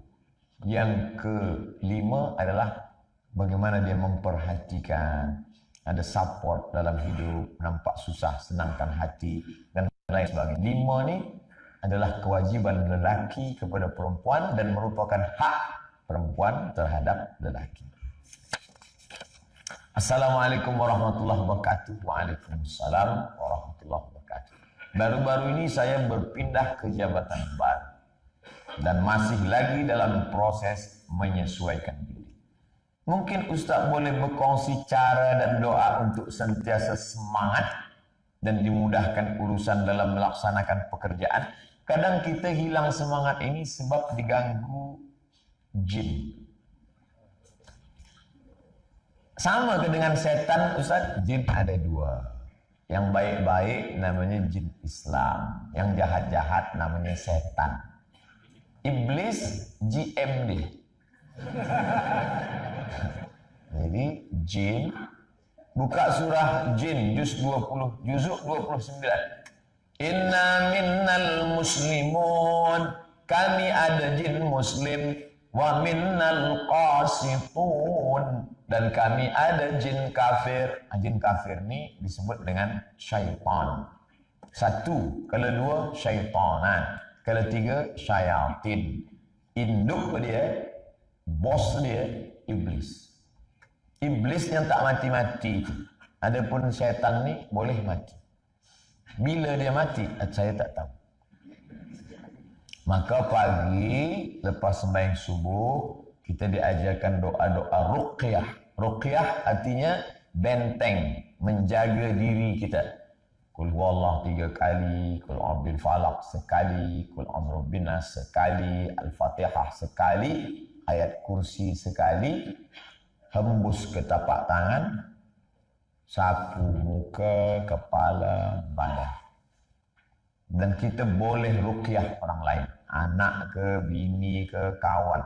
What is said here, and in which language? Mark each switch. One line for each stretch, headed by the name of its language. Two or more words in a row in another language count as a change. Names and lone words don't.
Malay: Yang kelima adalah bagaimana dia memperhatikan, ada support dalam hidup, nampak susah, senangkan hati, dan lain sebagainya. 5 ni adalah kewajiban lelaki kepada perempuan dan merupakan hak perempuan terhadap lelaki.
Arabic: السلام عليكم ورحمة الله وبركاته. وعليكم السلام ورحمة الله وبركاته.
Malay: Baru-baru ini saya berpindah ke jabatan baru dan masih lagi dalam proses menyesuaikan diri. Mungkin Ustaz boleh berkongsi cara dan doa untuk sentiasa semangat dan dimudahkan urusan dalam melaksanakan pekerjaan. Kadang kita hilang semangat ini sebab diganggu jin. Sama ke dengan setan Ustaz? Jin ada 2. Yang baik-baik namanya jin Islam. Yang jahat-jahat namanya setan. Iblis GM dia. Jadi jin, buka surah jin juz 20, juzuk 29.
Arabic: إنا منا المسلمون,
Malay: kami ada jin muslim,
Arabic: ومنا القاسطون,
Malay: dan kami ada jin kafir. Jin kafir ni disebut dengan syaitan. 1, kalau 2 syaitanan, kalau 3 syayatin. Induk dia, bos dia iblis. Iblis yang tak mati-mati itu. Adapun syaitan ni boleh mati. Bila dia mati, saya tak tahu. Maka pagi lepas sembahyang subuh, kita diajarkan doa-doa ruqyah. Ruqyah artinya benteng, menjaga diri kita.
Arabic: قل هو الله
Malay: 3 kali,
Arabic: قل أعوذ بالفلق
Malay: sekali,
Arabic: قل أعوذ بالناس
Malay: sekali, Al-Fatihah sekali, ayat kursi sekali. Hembus ke tapak tangan, sapu muka, kepala, badan. Dan kita boleh ruqyah orang lain, anak ke, bini ke, kawan.